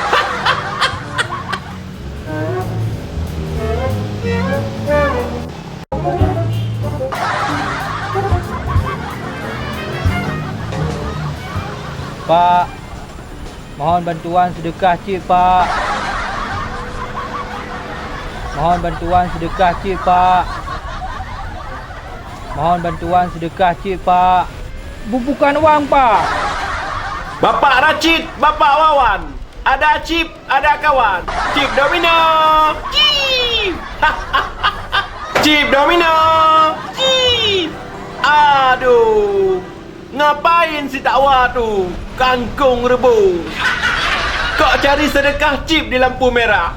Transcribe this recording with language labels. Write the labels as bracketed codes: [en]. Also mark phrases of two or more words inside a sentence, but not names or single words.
[id] Pak, mohon bantuan sedekah cik Pak. Mohon bantuan sedekah cik Pak. Mohon bantuan sedekah cik Pak. Bukan wang Pak. Bapak Racid, Bapak Wawan. Ada Chip, ada kawan. Chip Domino. Chip. Chip Domino. Chip. Aduh. Ngapain si takwa tu? Kangkung rebus. Kok cari sedekah chip di lampu merah?